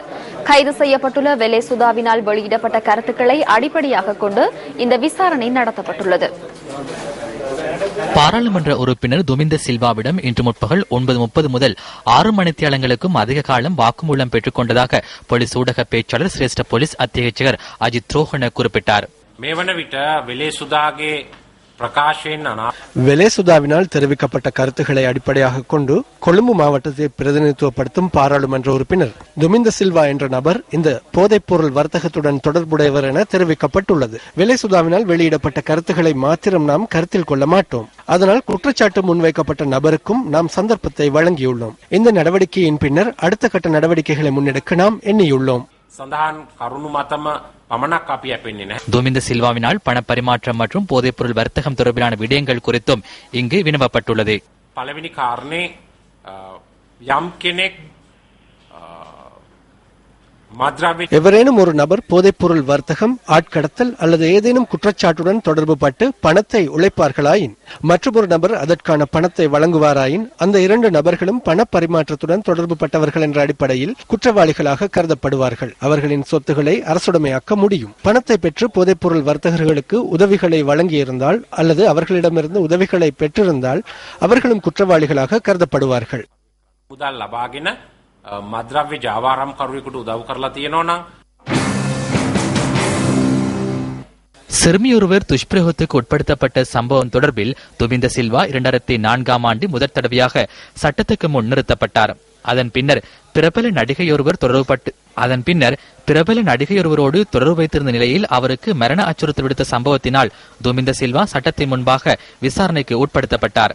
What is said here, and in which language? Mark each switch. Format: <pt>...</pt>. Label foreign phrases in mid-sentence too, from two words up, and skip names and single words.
<ta>கைது செய்யப்பட்டுள்ள வெலே சுதாவினால் வெளியிடப்பட்ட கருத்துக்களை அடிப்படையாக கொண்டு இந்த விசாரணை நடத்தப்பட்டுள்ளது. பாராளுமன்ற உறுப்பினர் துமிந்த சில்வாவிடம் இன்று முற்பகல் 9:30 முதல் 6 மணித்தியாலங்களுக்கும் அதிக காலம் வாக்குமூலம் பெற்றுக் கொண்டதாக போலீஸ் ஊடக பேச்சாளர் சிரேஷ்ட போலீஸ் அத்தியட்சகர் அஜித் ரோஹன குறிப்பிட்டார்.</ta> <si>මේ වන විට වෙලේ සුදාගේ பிரகாஷன்</si> <ta>வெலேசுதாவினால் தெரிவிக்கப்பட்ட கருத்துக்களை அடிப்படையாக கொண்டு கொழும்பு மாவட்டத்தை பிரதிநிதித்துவப்படுத்தும் பாராளுமன்ற உறுப்பினர் துமிந்த சில்வா என்ற நபர் இந்த போதைப்பொருள் வர்த்தகத்துடன் தொடர்புடையவர் என தெரிவிக்கப்பட்டுள்ளது. வெலேசுதாவினால் வெளியிடப்பட்ட கருத்துக்களை மாத்திரம் நாம் கருத்தில் கொள்ள மாட்டோம். அதனால் குற்றச்சாட்டு முன்வைக்கப்பட்ட நபருக்கும் நாம் சந்தர்ப்பத்தை வழங்கியுள்ளோம். இந்த நடவடிக்கையின் பின்னர் அடுத்த கட்ட நடவடிக்கைகளை முன்னெடுக்க நாம் எண்ணியுள்ளோம். துமிந்த சில்வாவினால் பண பரிமாற்றம் மற்றும் போதைப்பொருள் வர்த்தகம் தொடர்பிலான விடயங்கள் குறித்தும் இங்கு வினவப்பட்டுள்ளது.</ta> <si>පළවෙනි කාරණේ යම් කෙනෙක්</si> <ta>எவரேனும் ஒரு நபர் போதைப்பொருள் வர்த்தகம், ஆட்கடத்தல் அல்லது ஏதேனும் குற்றச்சாட்டுடன் தொடர்பு பட்டு பணத்தை உழைப்பார்களாயின், மற்றொரு நபர் அதற்கான பணத்தை வழங்குவாராயின், அந்த இரண்டு நபர்களும் பண பரிமாற்றத்துடன் தொடர்பு பட்டவர்கள் என்ற அடிப்படையில் குற்றவாளிகளாக கருதப்படுவார்கள். அவர்களின் சொத்துக்களை அரசுடைமையாக்க முடியும். பணத்தை பெற்று போதைப்பொருள் வர்த்தகர்களுக்கு உதவிகளை வழங்கியிருந்தால் அல்லது அவர்களிடமிருந்து உதவிகளை பெற்றிருந்தால் அவர்களும் குற்றவாளிகளாக கருதப்படுவார்கள்.</ta> <si>මුදල් ලබාගෙන මද්‍රව්‍ය ජාවාරම්කරුවෙකුට උදව් කරලා තියෙනවා නම්</si> <ta>சிறுமியொருவர் துஷ்பிரயோகத்துக்கு உட்படுத்தப்பட்ட சம்பவம் தொடர்பில் துமிந்த சில்வா 2004ஆம் ஆண்டு முதற் தடவையாக சட்டத்துக்கு முன் நிறுத்தப்பட்டார். அதன் பின்னர் பிரபல நடிகையொருவரோடு தொடர்பு வைத்திருந்த நிலையில் அவருக்கு மரண அச்சுறுத்தல் விடுத்த சம்பவத்தினால் துமிந்த சில்வா சட்டத்தின் முன்பாக விசாரணைக்கு உட்படுத்தப்பட்டார்.</ta>